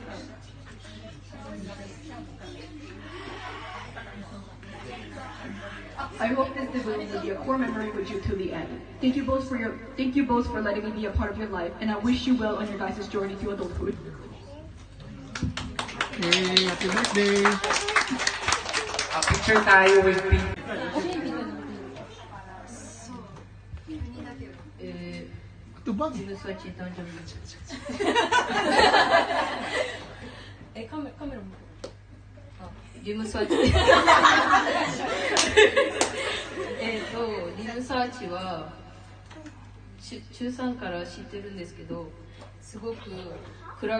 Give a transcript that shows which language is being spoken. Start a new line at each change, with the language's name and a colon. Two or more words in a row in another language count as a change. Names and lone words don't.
English: I hope this will be a core memory with you till the end. Thank you both for letting me be a part of your life, and I wish you well on your guys' journey to adulthood. Okay, happy birthday.
Filipino: Picture tayo with Pink. Ito ba?
Japanese: カメラもリムサーチリムサーチは中3から知ってるんですけど、すごく暗